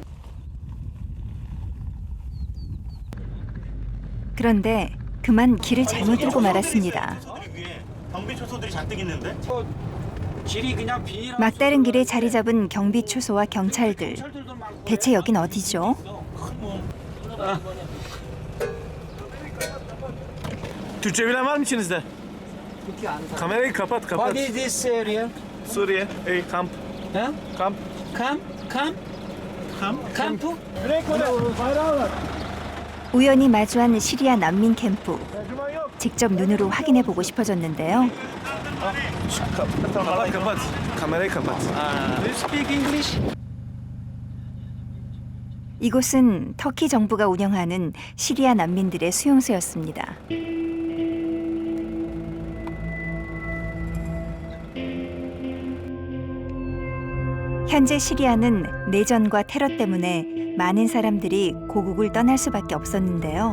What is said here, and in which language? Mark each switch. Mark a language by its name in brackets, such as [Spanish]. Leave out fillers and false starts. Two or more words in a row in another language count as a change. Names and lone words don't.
[Korean] 그런데 그만 길을 잘못 들고 말았습니다. 경비 초소들이 잔뜩 있는데? 길이 그냥 비닐. 막다른 길에 자리 잡은 경비 초소와 경찰들. 대체 여긴 어디죠? [Turkish] Türkçe bilen var mı içinizde? Kamerayı kapat kapat. [English] What is this area? [Turkish] Suriye, kamp. Huh? Kamp. [Korean] 캠프? 우연히 마주한 시리아 난민 캠프. 직접 눈으로 확인해 보고 싶어졌는데요. [Turkish] Tamam kapat. Kamerayı kapat. [English] Do you speak English? [Korean] 이곳은 터키 정부가 운영하는 시리아 난민들의 수용소였습니다. 현재 시리아는 내전과 테러 때문에 많은 사람들이 고국을 떠날 수밖에 없었는데요.